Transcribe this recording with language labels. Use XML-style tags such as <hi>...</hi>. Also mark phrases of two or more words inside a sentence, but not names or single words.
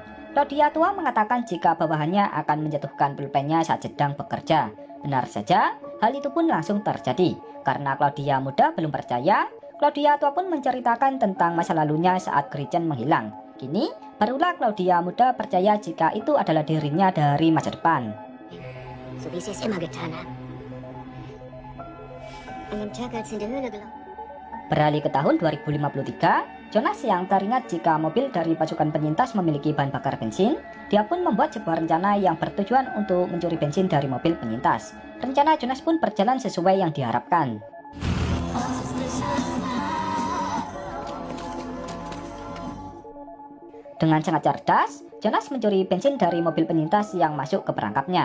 <id>Claudia tua mengatakan jika bawahannya akan menjatuhkan pulpennya saat sedang bekerja. Benar saja, hal itu pun langsung terjadi. Karena Claudia muda belum percaya, Claudia tua pun menceritakan tentang masa lalunya saat Gretchen menghilang. Kini, barulah Claudia muda percaya jika itu adalah dirinya dari masa depan.</id> <de>So wie sie es immer getan haben. An dem Tag, als sie in der Höhle gelaufen.</de> <id>Beralih ke tahun 2053, Jonas yang teringat jika mobil dari pasukan penyintas memiliki bahan bakar bensin, dia pun membuat sebuah rencana yang bertujuan untuk mencuri bensin dari mobil penyintas. Rencana Jonas pun berjalan sesuai yang diharapkan. Dengan sangat cerdas, Jonas mencuri bensin dari mobil penyintas yang masuk ke perangkapnya.</id>